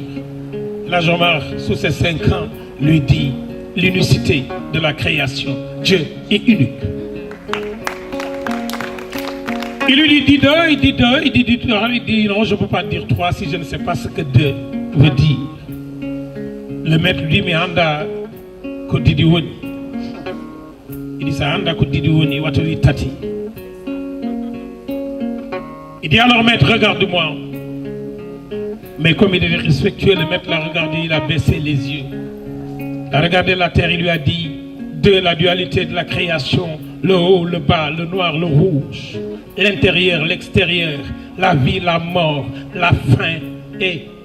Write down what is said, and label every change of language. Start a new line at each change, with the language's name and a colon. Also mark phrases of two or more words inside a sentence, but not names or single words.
French: La Jomar, sous ses 5 ans, lui dit l'unicité de la création. Dieu est unique. Il lui dit 2, il dit 2, il dit 2, il dit non, je ne peux pas dire 3 si je ne sais pas ce que 2 veut dire. Le maître lui dit, mais
Fula: anda ko didi woni.
French: Il dit ça,
Fula: anda ko didi woni, watoli tati.
French: Il dit alors maître, regarde-moi. Mais comme il est respectueux, le maître l'a regardé, il a baissé les yeux. Il a regardé la terre, il lui a dit 2, la dualité de la création, le haut, le bas, le noir, le rouge, l'intérieur, l'extérieur, la vie, la mort, la fin et...